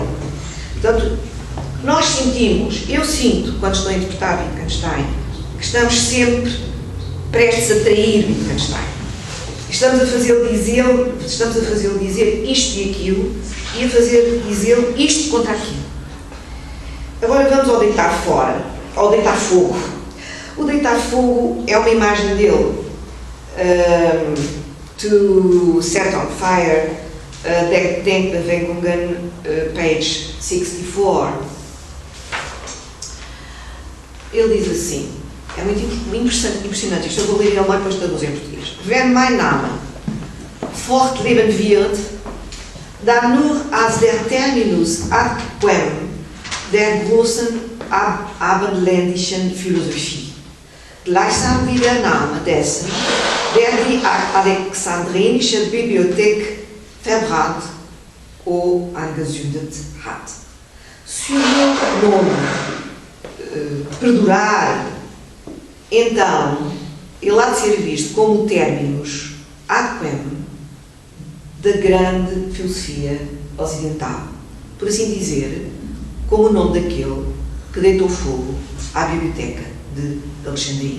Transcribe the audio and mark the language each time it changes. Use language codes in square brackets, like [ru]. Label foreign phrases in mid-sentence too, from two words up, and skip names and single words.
[pt] Portanto, nós sentimos, eu sinto, quando estou a interpretar Wittgenstein, que estamos sempre prestes a trair Wittgenstein. Estamos a fazê-lo dizer isto e aquilo, e a fazer dizê-lo isto contra aquilo. Agora vamos ao deitar fora, ao deitar fogo. O deitar fogo é uma imagem dele. [en] To set on fire, Denkbewegungen, page 64. [pt] Ele diz assim, é muito impressionante isto, eu vou ler ele lá depois traduz em português. [de] Wenn mein Name fortleben wird, dann nur als der [la] Terminus ad quem [de] der großen abendländischen Philosophie, gleichsam wie der Name dessen, der die Alexandrinische Bibliothek verbrannt ou angezündet hat. [pt] Se o meu nome perdurar, então ele há de ser visto como o [la] terminus ad quem [pt] da grande filosofia ocidental, por assim dizer, como o nome daquele que deitou fogo à biblioteca de Alexandria.